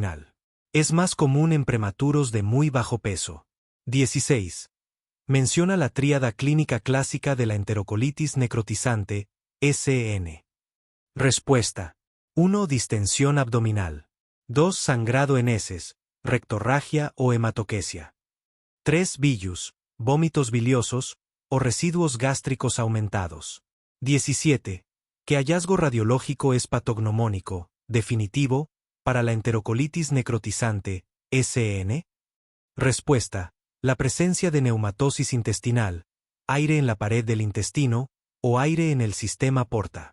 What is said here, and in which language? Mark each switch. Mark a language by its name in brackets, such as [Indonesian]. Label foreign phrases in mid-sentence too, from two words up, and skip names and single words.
[Spanish] Es más común en prematuros de muy bajo peso. 16. Menciona la tríada clínica clásica de la enterocolitis necrotizante, SN. Respuesta. 1. Distensión abdominal. 2. Sangrado en heces, rectorragia o hematoquesia. 3. Villus, vómitos biliosos o residuos gástricos aumentados. 17. ¿Qué hallazgo radiológico es patognomónico, definitivo, para la enterocolitis necrotizante, SN? Respuesta. La presencia de neumatosis intestinal, aire en la pared del intestino, o aire en el sistema porta.